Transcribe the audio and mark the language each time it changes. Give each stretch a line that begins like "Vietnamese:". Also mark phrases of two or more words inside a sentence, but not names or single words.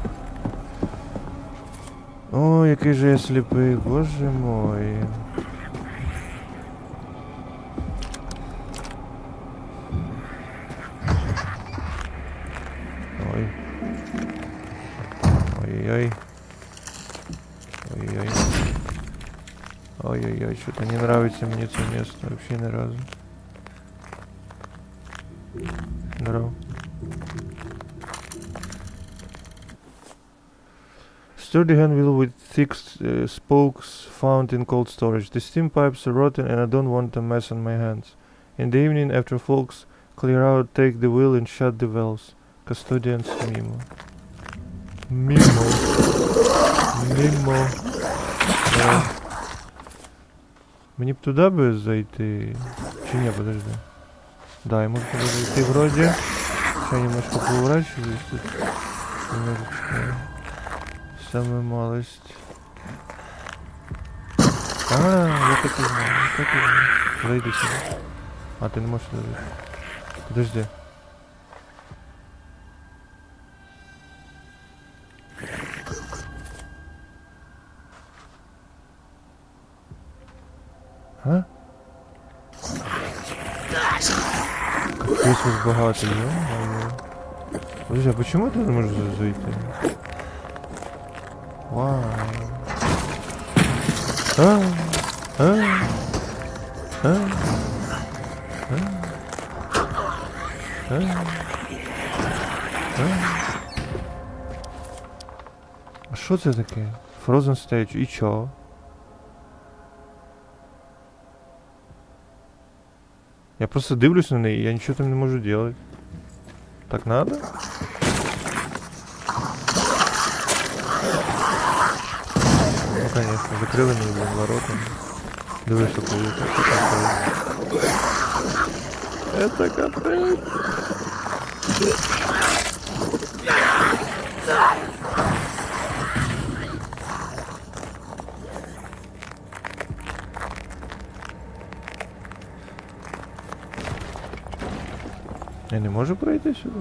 Ukrainian: Ой, який же я сліпий,
Russian: боже мой. Ой. Ой-ой-ой. Ой-ой. Ой-ой-ой, что-то не нравится мне это место вообще ни разу. Здорово.
English: Sturdy handle with thick spokes found in cold storage. The steam pipes are rotten and I don't want a mess on my hands. In the evening, after folks clear out, take the wheel and shut the valves. Custodians Mimo. Mimo.
Ukrainian: Mimo. Мені б туди би зайти. Чи ні, подожди. Да, я можу туди зайти вроде.
Russian: Сейчас немножко поворачиваюсь тут. Немножечко. Самую малость. Я так и знаю, я так и знаю. Зайди сюда. А, ты не можешь сюда зайти. Подожди. А? Капец, вас богатый, да? Подожди, а почему ты не можешь зайти?
Ukrainian: Вау. А що це таке? Frozen Stage, і чо? Я просто дивлюсь на неї, я нічого там не можу делать.
Russian: Так надо? Ну конечно,
Ukrainian: закрили мені, блин, ворота. Дивись, що коли
Russian: это капец.
Ukrainian: Я не можу пройти сюди?